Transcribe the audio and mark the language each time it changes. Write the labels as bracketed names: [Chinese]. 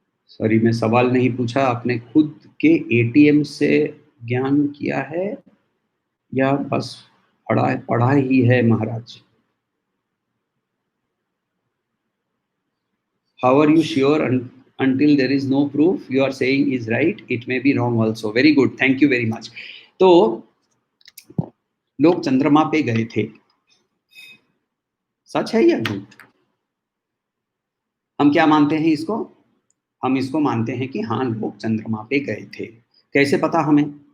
[Hindi] Sorry, मैं सवाल नहीं पूछा। आपने खुद के एटीएम से ज्ञान किया है या बस पढ़ा ही है महाराज? [English] How are you sure until there is no proof you are saying is right? It may be wrong also. Very good. Thank you very much. [Hindi] तो लोग चंद्रमा पे गए थे, सच है या झूठ? हम क्या मानते हैं इसको? हम इसको मानते हैं कि हाँ, लोग चंद्रमा पे गए थे। कैसे पता हमें?